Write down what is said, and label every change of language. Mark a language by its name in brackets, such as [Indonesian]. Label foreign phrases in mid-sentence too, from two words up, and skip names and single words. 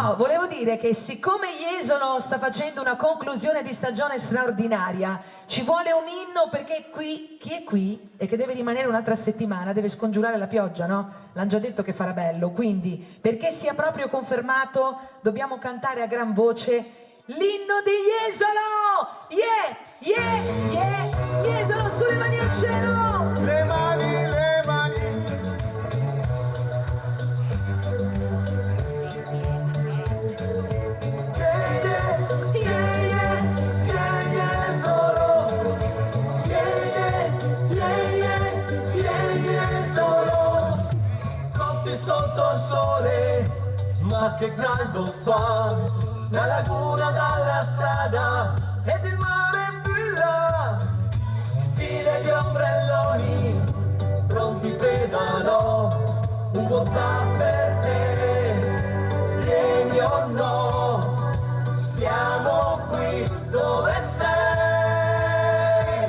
[Italian] No, volevo dire che siccome Jesolo sta facendo una conclusione di stagione straordinaria, ci vuole un inno perché qui, chi è qui e che deve rimanere un'altra settimana, deve scongiurare la pioggia, no? L'hanno già detto che farà bello, quindi perché sia proprio confermato dobbiamo cantare a gran voce l'inno di Jesolo! [English] Yeah, yeah, yeah, [Italian] Jesolo, sulle mani al cielo! Le mani, le mani. [English] Yeah, yeah, yeah, yeah, yeah, Jesolo! Yeah, yeah, yeah, yeah, yeah, [Italian] Jesolo! Cotti sotto il sole, ma che caldo fa, la laguna dalla strada ed il mare più là, file di ombrelloni, pronti pedalò, un buon sa per te, vieni o no, siamo qui dove sei.